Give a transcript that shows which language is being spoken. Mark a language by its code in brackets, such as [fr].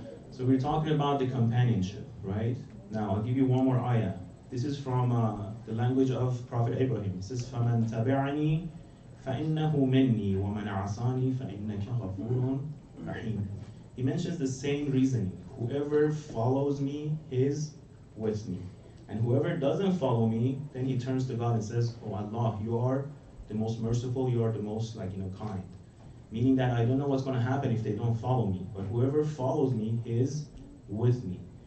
[en] So we're talking about the companionship, right? Now I'll give you one more ayah. This is from the language of Prophet Abraham. It says, [ar] فَمَنْ تَبِعَنِي فَإِنَّهُ مِنِّي وَمَنْ عَصَانِي فَإِنَّكَ غَفُورٌ رَحِيمٌ. [en] He mentions the same reasoning. Whoever follows me is with me. And whoever doesn't follow me, then he turns to God and says, oh Allah, you are the most merciful, you are the most, like, kind. Meaning that I don't know what's going to happen if they don't follow me. But whoever follows me is with me.